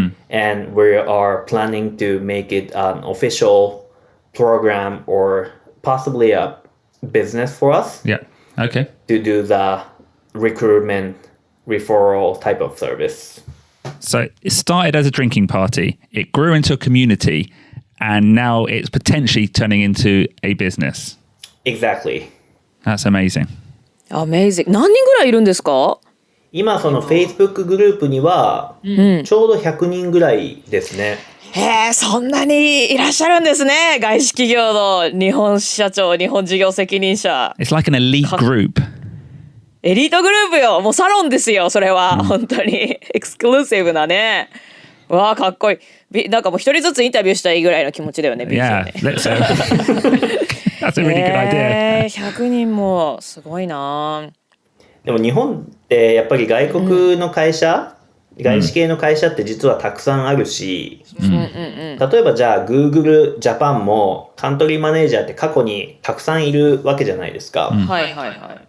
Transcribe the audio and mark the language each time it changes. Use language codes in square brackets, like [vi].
[en] And we are planning to make it an official program or possibly a business for us to do the recruitment referral type of service. So it started as a drinking party. It grew into a community, and now it's potentially turning into a business. Exactly. That's amazing. Amazing. [ja] 何人ぐらいいるんですか？今その Facebook グループにはちょうど100人ぐらいですね。へえ、そんなにいらっしゃるんですね。外資企業の日本社長、日本事業責任者。 [en] It's like an elite group. [ja] エリートグループよ。もうサロンですよ、それは。本当に。エクスクルーシブなね。わあ、かっこいい。なんかもう一人ずつインタビューしたいぐらいの気持ちだよね、BJ ね。 [en] Yeah, that's a really good idea. [ja] 100人もすごいな。でも日本ってやっぱり外国の会社、外資系の会社って実はたくさんあるし、例えばじゃあ Google Japan もカントリーマネージャーって過去にたくさんいるわけじゃないですか。はいはいはい。